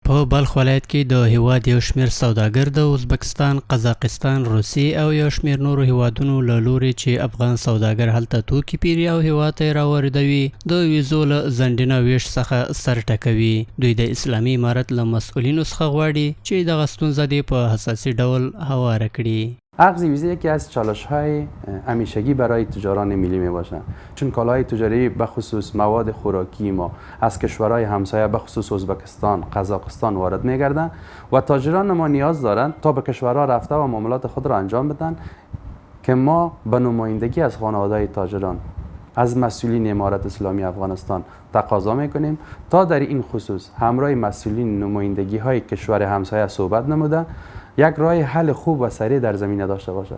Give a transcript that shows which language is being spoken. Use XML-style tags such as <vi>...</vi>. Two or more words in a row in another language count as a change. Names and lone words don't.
<ps>په بلخ ولایت کې د هیواد یو شمېر سوداګر د ازبکستان، قزاقستان، روسیې او یو شمېر نورو هیوادونو له لوري چې افغان سوداګر هلته توکي پیري او هیواد ته یې راواردوي د ویزو له ځنډ نه ویش څخه سر ټکوي. دوی د اسلامي امارت له مسئولینو څخه غواړي چې دغه ستونزه دې په حساسي ډول هواره کړي.</ps> <fa>عقد ویزه یکی از چالش‌های همیشگی برای تجاران ملی میباشد، چون کالاهای تجاری به خصوص مواد خوراکی ما از کشورهای همسایه به خصوص ازبکستان، قزاقستان وارد میگردند و تاجران ما نیاز دارند تا به کشورها رفته و معاملات خود را انجام بدن که ما به نمایندگی از خانواده‌های تاجران از مسئولین امارت اسلامی افغانستان تقاضا میکنیم تا در این خصوص همراه مسئولین نمایندگی های کشور همسایه صحبت نموده یک راه حل خوب و سریع در زمینه داشته باشد.</fa>